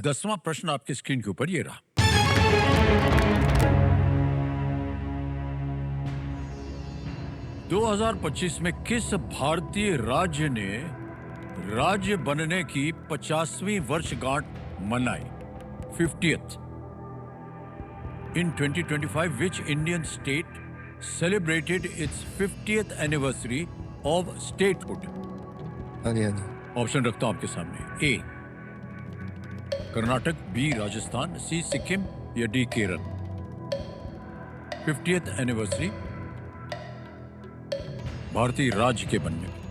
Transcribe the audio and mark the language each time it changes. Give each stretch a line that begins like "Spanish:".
Hindi: 10वां प्रश्न आपकी स्क्रीन के ऊपर ये रहा। 2025 में किस भारतीय राज्य ने राज्य बनने की 50वीं वर्षगांठ मनाई?
English: 50th। In 2025, which Indian state celebrated its 50th anniversary of statehood?
Hindi: हाँ जी, हाँ जी। ऑप्शन रखता हूं आपके सामने। ए कर्नाटक, बी राजस्थान, सी सिक्किम या डी केरल। 50th एनिवर्सरी भारतीय राज्य के बनने।